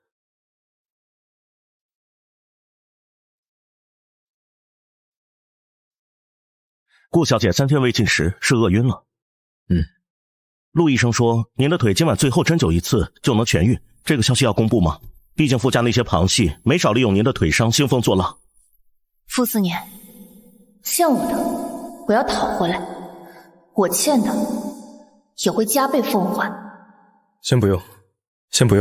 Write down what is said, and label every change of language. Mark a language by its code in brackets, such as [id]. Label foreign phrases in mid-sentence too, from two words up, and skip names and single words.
[zh] 顧小姐3天未進食，是餓暈了。陸醫生說您的腿今晚最後針灸1次就能痊癒，這個消息要公布嗎？畢竟傅家那些旁系沒少利用您的腿傷興風作浪。傅斯年，欠我的我要討回來，我欠的也會加倍奉還。先不用，先不用。